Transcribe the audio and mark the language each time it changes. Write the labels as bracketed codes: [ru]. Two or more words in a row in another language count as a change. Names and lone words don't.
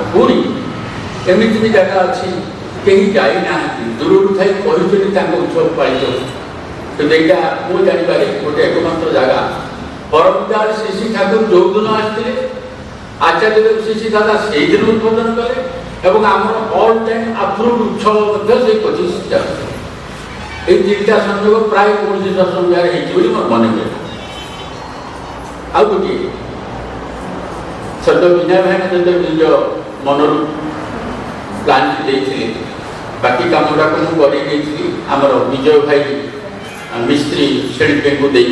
[or] ପୁଣି ଏମିତି ବି ଜାଗା ଅଛି କେହି ଯାଇନାହାନ୍ତି, ଦୂରରୁ ଥାଇ କହିଛନ୍ତି ତାଙ୍କ ଉତ୍ସବ ପାଳିତ। କିନ୍ତୁ ଏଇଟା ମୁଁ ଜାଣିପାରେ ଗୋଟେ ଏକମାତ୍ର ଜାଗା। ପରମଦାର ଶ୍ରୀ ଶ୍ରୀ ଠାକୁର ଯୋଉଦିନ ଆସିଥିଲେ, ଆଚାର୍ଯ୍ୟଦେବ ଶ୍ରୀ ଶ୍ରୀ ଦାଦା ସେଇଦିନ ଉଦ୍বোଧନ କଲେ, ଏବଂ ଆମର [en] all time approve [or] ଉତ୍ସବ ମଧ୍ୟ ସେଇ 25 ଜାଗାରେ। [bn] এই তিনটা সংযোগ প্রায় [or] 19 ସଂଖ୍ୟାରେ ହେଇଛି ବୋଲି ମୋର ମନେ ହୁଏ। ଆଉ ଗୋଟିଏ ସଦ ବିନୟ ଭାଇନା ଯଦି ନିଜ ମନରୁ ପ୍ଲାନ୍ଟି ଦେଇଥିଲେ, ବାକି କାମଟାକୁ ମୁଁ କରେଇ ଦେଇଥିଲି ଆମର ବିଜୟ ଭାଇ ମିସ୍ତ୍ରୀ ଶିଳ୍ପୀଙ୍କୁ ଦେଇ।